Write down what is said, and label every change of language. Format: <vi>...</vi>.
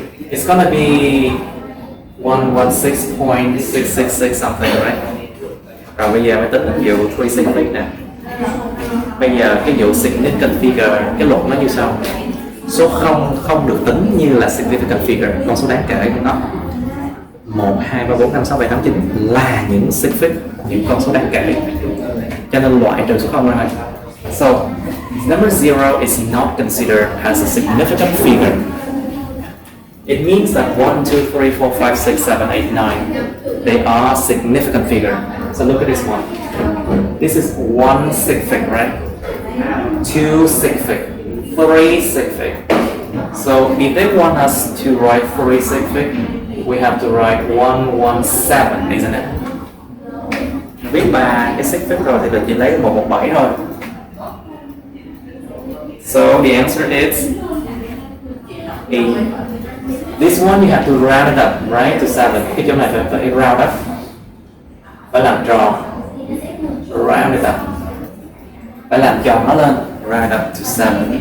<en>It's gonna be 116.666 something, right?</en> <vi>Rồi bây giờ mới tính được vụ 3 significant nè. Bây giờ cái vụ significant figure, cái luật nó như sau. Số 0 không được tính như là significant figure, con số đáng kể của nó. 1, 2, 3, 4, 5, 6, 7, 8, 9 là những sigfig, những con số đáng kể. Cho nên loại trừ số 0 ra thôi.</vi> <en>So, number 0 is not considered as a significant figure. It means that 1, 2, 3, 4, 5, 6, 7, 8, 9, they are significant figure. So look at this one. This is 1 sigfig, right? 2 sigfig, 3 sigfig. So if they want us to write 3 sigfig, we have to write 117, isn't it?</en> <vi>Viết 3 cái sigfig rồi thì mình chỉ lấy 117 thôi.</vi> <en>So the answer is A. This one you have to round it up, right, to 7.</en> <vi>Cái chỗ này phải round up, phải làm tròn,</vi> <en>round it up,</en> <vi>phải làm tròn nó lên, round up to 7.</vi>